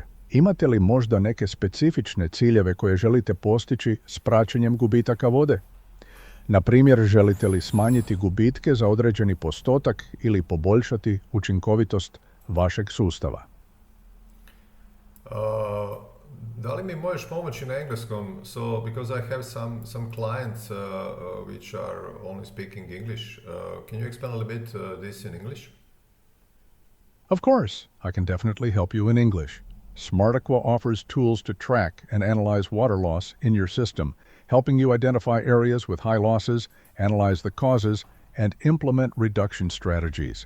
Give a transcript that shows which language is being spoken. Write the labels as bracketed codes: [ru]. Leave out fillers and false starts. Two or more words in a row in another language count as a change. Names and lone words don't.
[hr] Imate li možda neke specifične ciljeve koje želite postići s praćenjem gubitaka vode? Na primjer, želite li smanjiti gubitke za određeni postotak ili poboljšati učinkovitost vašeg sustava? Da li mi možeš pomoći na engleskom? [en] So, because I have some clients which are only speaking English, can you explain a little bit this in English? Of course, I can definitely help you in English. Smart Aqua offers tools to track and analyze water loss in your system, helping you identify areas with high losses, analyze the causes, and implement reduction strategies.